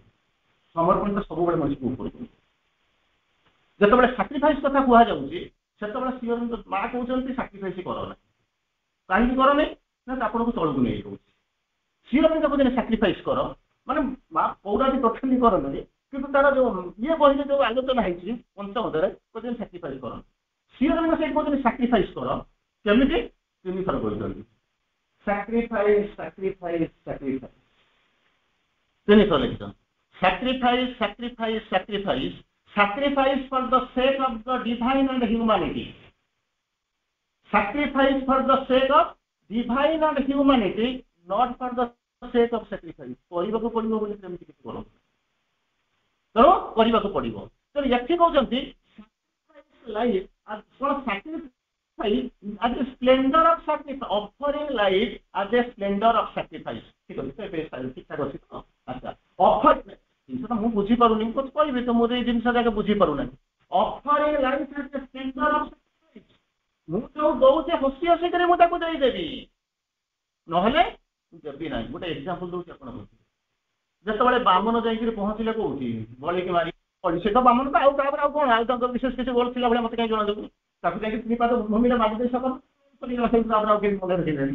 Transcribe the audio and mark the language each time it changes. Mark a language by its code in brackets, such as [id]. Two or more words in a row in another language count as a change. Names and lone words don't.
[or] ସମର୍ପଣ ସବୁବେଳେ ମଣିଷକୁ ଉପରୁ କରିଛି ଯେତେବେଳେ ସାକ୍ରିଫାଇସ କଥା କୁହାଯାଉଛି ସେତେବେଳେ ଶ୍ରୀଅରବିନ୍ଦ ମା କହୁଛନ୍ତି ସାକ୍ରିଫାଇସ କର ନାହିଁ କାହିଁକି କର ନାହିଁ ନା ଆପଣଙ୍କୁ ତଳକୁ ନେଇ କହୁଛି ଶ୍ରୀଅରବିନ୍ଦ କହୁଛନ୍ତି ସାକ୍ରିଫାଇସ କର ମାନେ ମା ପୌରାଣିକ ଟୋଟାଲି କରନ୍ତି କିନ୍ତୁ ତାର ଯୋଉ ଇଏ ବହିରେ ଯୋଉ ଆଲୋଚନା ହେଇଛି ପଞ୍ଚମରେ କହୁଛନ୍ତି ସାକ୍ରିଫାଇସ କର ଶ୍ରୀଅରବିନ୍ଦ ସେଇଠି କହୁଛନ୍ତି ସାକ୍ରିଫାଇସ କର କେମିତି 3 ଥର କହିଛନ୍ତି [en] sacrifice sacrifice sacrifice [or] 3 ଥର ଲେଖିଛନ୍ତି [en] sacrifice sacrifice sacrifice sacrifice for the sake of the divine and humanity sacrifice for the sake of divine and humanity not for the sake of sacrifice [or] କରିବାକୁ ପଡିବ ବୋଲି ସେମିତି କିଛି କର ତେଣୁ କରିବାକୁ ପଡିବ ତେଣୁ ଏଠି କହୁଛନ୍ତି [en] sacrifice life as for sacrifice as a splendor of sacrifice offering life as a splendor of sacrifice [or] ठीक ଅଛି ଠିକ ଠାକ ଅଛି ତ ଆଚ୍ଛା ଅଫର ଜିନିଷଟା ମୁଁ ବୁଝିପାରୁନି ମୁଁ କହିବି ତ ମୋର ଏଇ ଜିନିଷ ଯାକ ବୁଝିପାରୁନାହିଁ [en] offering life as a splendor of sacrifice [or] ମୁଁ ଯୋଉ ଦଉଛି ହସି ହସିକରି ମୁଁ ତାକୁ ଦେଇଦେବି ନହେଲେ ଦେବି ନାହିଁ ଗୋଟେ ଏକ୍ସାମ୍ପଲ ଦଉଛି ଆପଣ ଯେତେବେଳେ ବାମନ ଯାଇକିରି ପହଞ୍ଚିଲେ କୋଉଠି ବଳିକି ମାରି ସେ ତ ବାମନ ତ ଆଉ ତାପରେ ଆଉ କଣ ଆଉ ତାଙ୍କର ବିଶେଷ କିଛି ଗୋଲ ଥିଲା ଭଳିଆ ମତେ କାହିଁ ଜଣାଯାଉନି ତାକୁ ଯାଇକି 3 ପାଦ ଭୂମିରେ ମାରି ଦେଇ ସକଲ ତାପରେ ଆଉ କେହି ମନେ ରଖିଲେନି